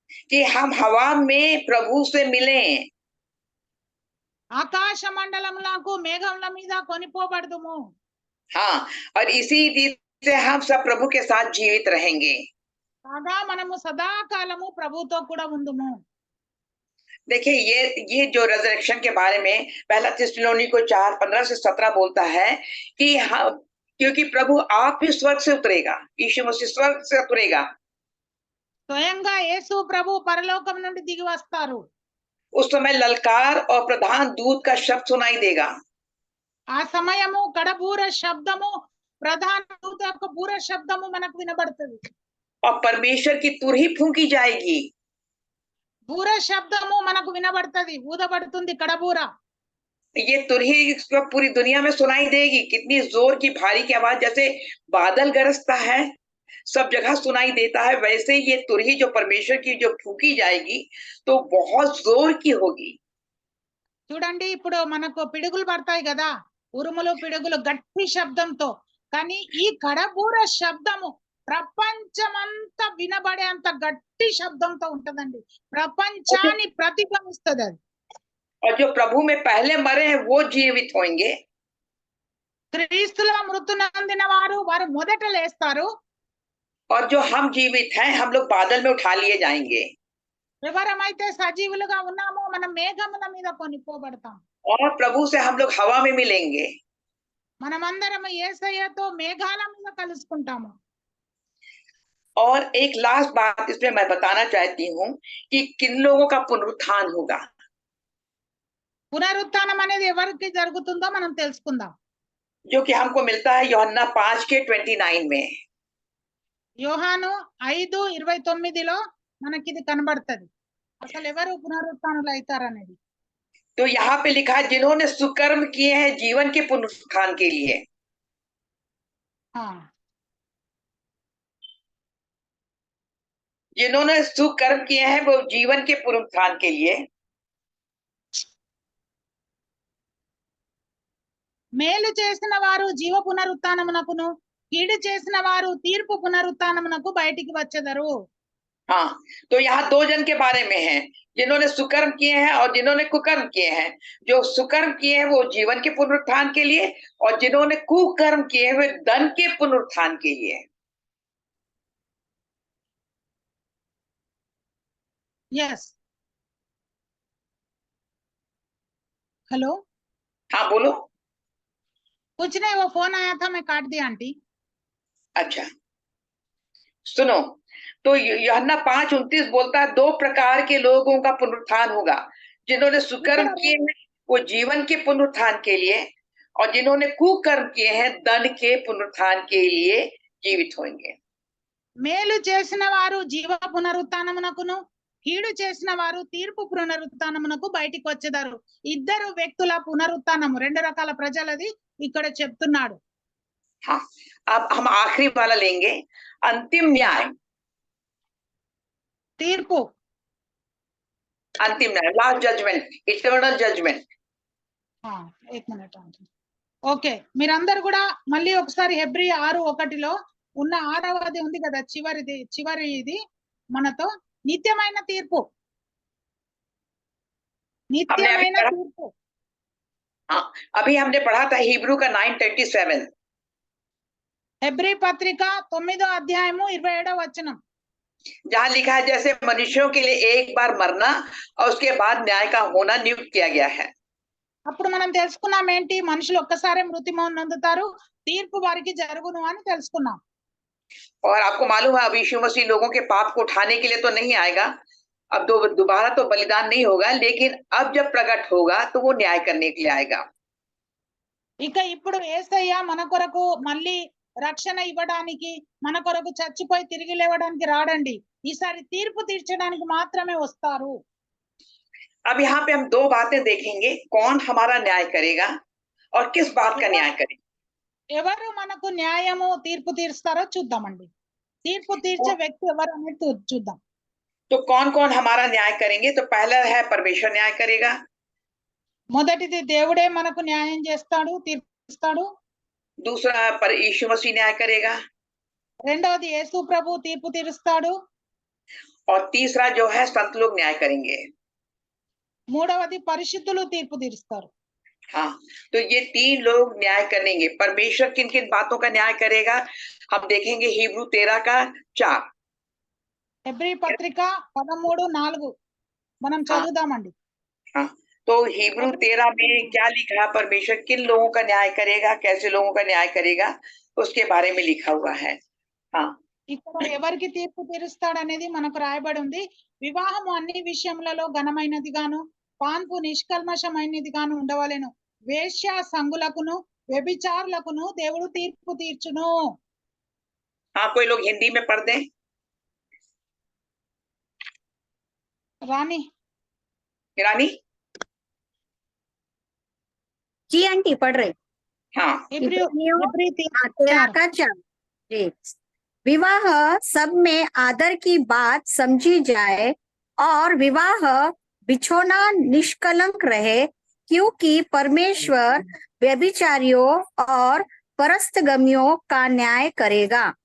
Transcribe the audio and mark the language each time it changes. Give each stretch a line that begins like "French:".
Hindi: कि हम हवा में प्रभु से मिलें।
Telugu: ఆకాశ మండలములకు మేఘముల మీద కొనిపోబడదుము.
Hindi: हाँ, और इसी रीति से हम सब प्रभु के साथ जीवित रहेंगे।
Telugu: కాగా మనము సదాకాలము ప్రభుతో కూడా ఉందుము.
Hindi: देखिए, ये जो रिजरेक्शन के बारे में पहला थिस्सलुनीको 4:15 से 17 बोलता है कि हाँ, क्योंकि प्रभु आप ही स्वर्ग से उतरेगा, यीशु मसीह स्वर्ग से उतरेगा।
Telugu: స్వయంగా యేసు ప్రభు పరలోకం నుండి దిగి వస్తారు.
Hindi: उस समय ललकार और प्रधान दूत का शब्द सुनाई देगा।
Telugu: ఆ సమయము కడబూర శబ్దము, ప్రధాన దూత యొక్క బూర శబ్దము మనకు వినబడుతుంది.
Hindi: और परमेश्वर की तुरही फूंकी जाएगी।
Telugu: బూర శబ్దము మనకు వినబడుతుంది, ఊదబడుతుంది కడబూర.
Hindi: ये तुरही पूरी दुनिया में सुनाई देगी। कितनी जोर की भारी की आवाज, जैसे बादल गरजता है सब जगह सुनाई देता है, वैसे ये तुरही जो परमेश्वर की जो फूंकी जाएगी तो बहुत जोर की होगी।
Telugu: చూడండి, ఇప్పుడు మనకు పిడుగులు పడతాయి కదా, ఉరుములు పిడుగులు గట్టి శబ్దంతో. కానీ ఈ కడబూర శబ్దము ప్రపంచమంతా వినబడే అంత గట్టి శబ్దంతో ఉంటదండి. ప్రపంచాన్ని ప్రతిధ్వనిస్తుంది అది.
Hindi: और जो प्रभु में पहले मरे हैं वो जीवित होंगे।
Telugu: క్రీస్తులో మృతు నందిన వారు మొదట లేస్తారు.
Hindi: और जो हम जीवित हैं हम लोग बादल में उठा लिए जाएंगे।
Telugu: ఎవరమైతే సజీవులుగా ఉన్నామో మనం మేఘముల మీద కొనిపోబడతాం.
Hindi: और प्रभु से हम लोग हवा में मिलेंगे।
Telugu: మనమందరం యేసయ్యతో మేఘాల మీద కలుసుకుంటాము.
Hindi: और एक लास्ट बात इसमें मैं बताना चाहती हूँ कि किन लोगों का पुनरुत्थान होगा।
Telugu: పునరుత్థానం అనేది ఎవరికి జరుగుతుందో మనం తెలుసుకుందాం.
Hindi: जो कि हमको मिलता है यूहन्ना 5:29 में।
Telugu: యోహాను 5:29లో మనకి ఇది కనబడుతుంది. అసలు ఎవరు పునరుత్థానులు అవుతారనేది.
Hindi: तो यहाँ पे लिखा है जिन्होंने सुकर्म किए हैं जीवन के पुनरुत्थान के लिए। जिन्होंने सुकर्म किए हैं वो जीवन के पुनरुत्थान के लिए।
Telugu: మేలు చేసిన వారు జీవ పునరుత్థానమునకును కీడు చేసిన వారు తీర్పు పునరుత్థానమునకు బయటికి వచ్చెదరు.
Hindi: हाँ, तो यहाँ दो जन के बारे में है, जिन्होंने सुकर्म किए हैं और जिन्होंने कुकर्म किए हैं। जो सुकर्म किए हैं वो जीवन के पुनरुत्थान के लिए, और जिन्होंने कुकर्म किए हैं वे धन के पुनरुत्थान के लिए।
English: yes, hello,
Hindi: हाँ बोलो। कुछ नहीं, वो फोन आया था, मैं काट दिया आंटी। अच्छा सुनो, तो यूहन्ना 5:29 बोलता है, दो प्रकार के लोगों का पुनरुत्थान होगा, जिन्होंने सुकर्म किए हैं वो जीवन के पुनरुत्थान के लिए, और जिन्होंने कुकर्म किए हैं धन के पुनरुत्थान के लिए जीवित होंगे।
Telugu: మేలు చేసిన వారు జీవ పునరుత్థానమునకును కీడు చేసిన వారు తీర్పు పునరుత్థానమునకు బయటికి వచ్చేదారు. ఇద్దరు వ్యక్తుల పునరుత్థానము, రెండు రకాల ప్రజలది ఇక్కడ చెప్తున్నాడు.
Hindi: हाँ, अब हम आखिरी वाला लेंगे, अंतिम न्याय।
Telugu: తీర్పు,
Hindi: अंतिम न्याय,
English: Last judgement, eternal judgement.
Hindi: एक मिनट आंटी.
Telugu: ఓకే, మీరందరూ కూడా మళ్ళీ ఒకసారి హెబ్రీ 6:1 ఉన్న 6వది ఉంది కదా, చివరి ఇది మనతో నిత్యమైన తీర్పు, నిత్యమైన తీర్పు.
Hindi: हाँ, अभी हमने पढ़ा था हिब्रू का 9:37।
Telugu: హెబ్రీ పత్రిక 9వ అధ్యాయము 27వ వచనం.
Hindi: जहाँ लिखा है, जैसे मनुष्यों के लिए एक बार मरना और उसके बाद न्याय का होना नियुक्त किया गया है।
Telugu: అప్పుడు మనం తెలుసుకున్నాం ఏంటి, మనుషులు ఒక్కసారి మృతి పొందుతారు, తీర్పు వారికి జరుగును అని తెలుసుకున్నాం.
Hindi: और आपको मालूम है, अब यीशु मसीह लोगों के पाप को उठाने के लिए तो नहीं आएगा, अब दोबारा तो बलिदान नहीं होगा, लेकिन अब जब प्रकट होगा तो वो न्याय करने के लिए आएगा।
Telugu: ఇక ఇప్పుడు యేసయ్య మన కొరకు మళ్ళీ రక్షణ ఇవ్వడానికి, మన కొరకు చచ్చిపోయి తిరిగి లేవడానికి రాడండి, ఈసారి తీర్పు తీర్చడానికి మాత్రమే వస్తారు.
Hindi: अब यहाँ पे हम दो बातें देखेंगे, कौन हमारा न्याय करेगा और किस बात का न्याय करेगा।
Telugu: ఎవరు మనకు న్యాయము తీర్పు తీరుస్తారో చూద్దామండి. తీర్పు తీర్చే వ్యక్తి ఎవరు అనేది చూద్దాం.
Hindi: तो कौन कौन हमारा न्याय करेंगे, तो पहला है परमेश्वर न्याय करेगा।
Telugu: మొదటిది దేవుడే మనకు న్యాయం చేస్తాడు, తీర్పిస్తాడు.
Hindi: दूसरा पर यीशु मसीह न्याय करेगा।
Telugu: రెండవది యేసు ప్రభు తీర్పు తీరుస్తాడు.
Hindi: और तीसरा जो है संत लोग न्याय करेंगे।
Telugu: మూడవది పరిశుద్ధులు తీర్పు తీరుస్తారు.
Hindi: हाँ, तो ये तीन लोग न्याय करेंगे। परमेश्वर किन किन बातों का न्याय करेगा हम देखेंगे हिब्रू 13:4।
Telugu: హెబ్రీ పత్రిక 13:4 మనం చదువుదామండి.
Hindi: हाँ, तो हिब्रू 13 में क्या लिखा है, परमेश्वर किन लोगों का न्याय करेगा, कैसे लोगों का न्याय करेगा, उसके बारे में लिखा हुआ है। हाँ,
Telugu: ఇక్కడ ఎవరికి తీర్పు తీరుస్తాడు అనేది మనకు రాయబడి ఉంది. వివాహము అన్ని విషయములలో ఘనమైనది గాను, పాన్పు నిష్కల్మషమైనది గాను ఉండవలెను. వేశ్య సంగులకును వ్యభిచారులకును దేవుడు తీర్పు తీర్చును.
Hindi: हाँ, कोई लोग हिंदी में पढ़ दें।
Telugu: రాణి,
Hindi: रानी। जी आंटी पढ़ रहे। हाँ, इब्रियों
Telugu: హెబ్రీ
Hindi: 13 का 4। जी, विवाह सब में आदर की बात समझी जाए और विवाह बिछोना निष्कलंक रहे, क्योंकि परमेश्वर व्यभिचारियों और परस्तगमियों का न्याय करेगा।